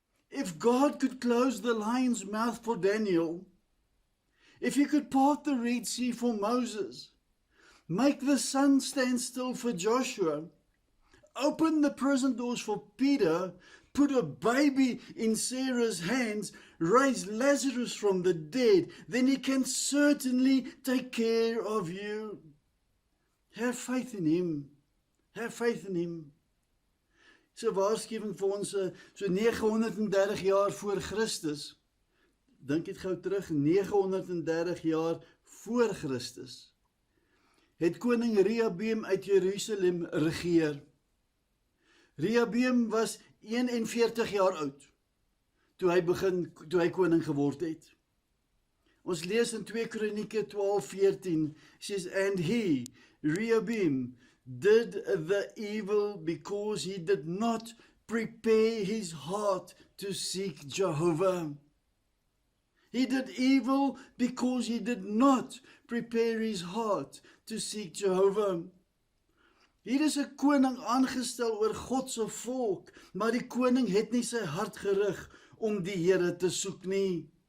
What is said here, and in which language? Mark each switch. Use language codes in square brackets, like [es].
[en] If God could close the lion's mouth for Daniel, if He could part the Red Sea for Moses, make the sun stand still for Joshua, open the prison doors for Peter, put a baby in Sarah's hands, raise Lazarus from the dead, then He can certainly take care of you. Have faith in Him. Have faith in Him. [af] It's 'n waarskuwing vir ons so 930 jaar voor Christus. Dink dit gou terug, 930 jaar voor Christus. Het koning Rehoboam uit Jerusalem regeer. Rehoboam was 41 jaar oud toe hy koning geword het. Ons lees in 2 Kronieke 12:14, [en] says, and he, Rehoboam, did the evil because he did not prepare his heart to seek Jehovah. He did evil because he did not prepare his heart to seek Jehovah. [af] Hier is 'n koning aangestel oor God se volk, maar die koning het nie sy hart gerig om die Here te soek nie.